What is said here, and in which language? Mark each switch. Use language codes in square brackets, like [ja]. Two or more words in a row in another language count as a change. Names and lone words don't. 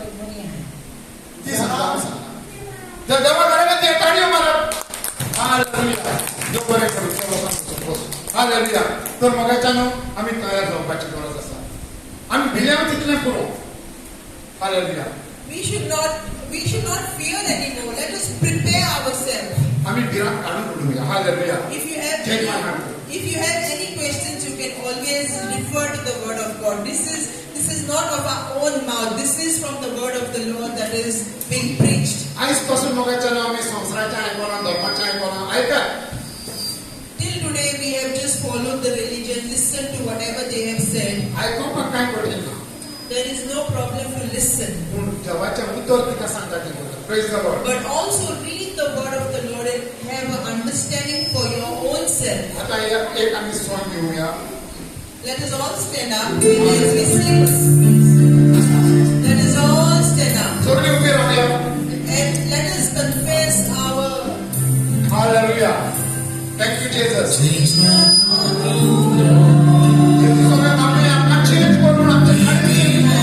[kok] ती सांग जर देवा कडेन ते ताळयो मारप. हालेलुया. देव बरें करूं. हालेलुया. तर मगाच्यान आमी तयार जावपाची गरज आसा. आमी भिल्यार तितलें पुरो. हालेलुया. [en] We should not fear anymore. Let us prepare ourselves. [kok] आमी भिरांत काडून उडोवया. हालेलुया. [en] If you have any questions, you can always refer to the word of God. This is not of our own mouth. This is from the word of the Lord that is being preached. [kok] आयज पासून मगाच्यान आमी संवसाराचें आयकलां, धर्माचें आयकलां. आयकात. [en] Till today we have just followed the religion, listened to whatever they have said. [kok] आयकुपाक कांय कठीण ना. [en] There is no problem to listen. [kok] पूण देवाचें उतर कितें सांगता तें करता. [en] Praise the Lord. But also read the word of the Lord and have an understanding for your own self. [kok] आता एक आमी सॉंग घेवया. [en] Let us all stand up as we sing. Let us all stand up. [kok] सगळीं उबी रावया. [en] And let us confess our... Hallelujah. Thank you, Jesus. [kok] Jesus सगळें आमी आमकां चेंज करून आमच्या खातीर